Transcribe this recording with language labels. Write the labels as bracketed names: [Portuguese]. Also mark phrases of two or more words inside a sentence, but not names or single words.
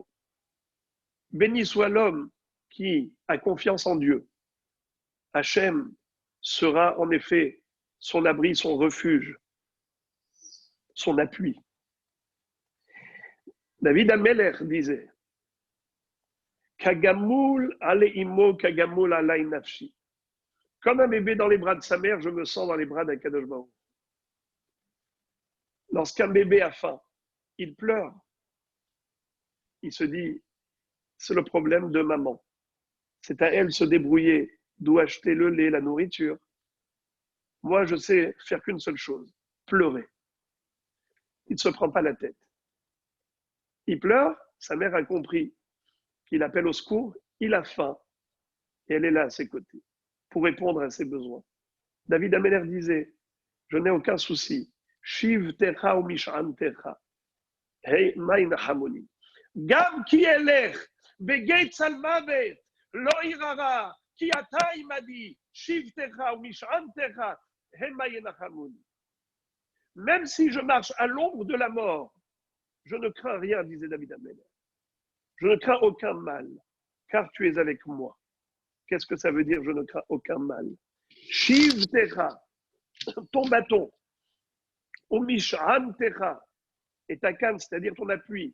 [French] Béni soit l'homme qui a confiance en Dieu. Hachem sera en effet son abri, son refuge, son appui. David Ameler disait, [Hebrew] כגמול עלי אמו כגמול עלי נפשי. [French] Comme un bébé dans les bras de sa mère, je me sens dans les bras d'Akadosh Baruch Hu. Lorsqu'un bébé a faim, il pleure. Il se dit, c'est le problème de maman. C'est à elle de se débrouiller, d'où acheter le lait, la nourriture. Moi, je sais faire qu'une seule chose, pleurer. Il ne se prend pas la tête. Il pleure, sa mère a compris qu'il appelle au secours, il a faim, et elle est là à ses côtés, pour répondre à ses besoins. David Ameler disait, je n'ai aucun souci. [Hebrew] שבטך ומשענתך. המה ינחמוני. גם כי אלך בגיא צלמות לא אירא רע כי אתה עמדי שבטך ומשענתך המה ינחמוני. [French] Même si je marche à l'ombre de la mort, je ne crains rien, disait David Ameler. Je ne crains aucun mal, car tu es avec moi. Qu'est-ce que ça veut dire, je ne crains aucun mal? [Hebrew] שבטך, [French] ton bâton, [Hebrew] ומשענתך, [French] et ta canne, c'est-à-dire ton appui.